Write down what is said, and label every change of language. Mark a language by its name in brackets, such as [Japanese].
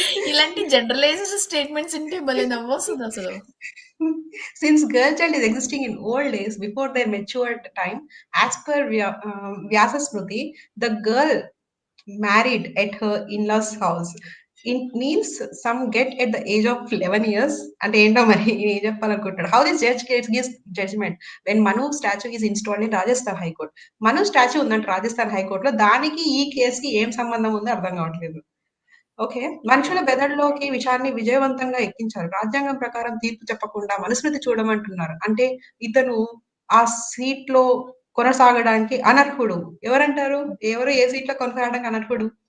[Telugu] ఇలాంటి generalized statements ఇంటే భలే నవ్వొస్తదసలు. [English] Since girl child is existing in old days before their matured time, as per Vyasa Smriti, the girl married at her in-laws house. It means some get at the age of 11 years [Telugu] అంటే ఏంటో మరి ఏం చెప్పాలనుకుంటాడు. [English] How this judge gives judgment when Manu statue is installed in Rajasthan High Court. [Telugu] Manu statue ఉందంట రాజస్థాన్ హైకోర్ట్‌లో. దానికి ఈ కేస్‌కి ఏం సంబంధం ఉందో అర్థం కావట్లేదు. ఓకే. మనుషుల మెదడులోకి విషాన్ని విజయవంతంగా ఎక్కించారు. రాజ్యాంగం ప్రకారం తీర్పు చెప్పకుండా మనుస్మృతి చూడమంటున్నారు. అంటే ఇతను ఆ సీట్‌లో కొనసాగడానికి అనర్హుడు. ఎవరంటారు? ఎవరు ఏ సీట్‌లో కొనసాగడానికి అనర్హుడు?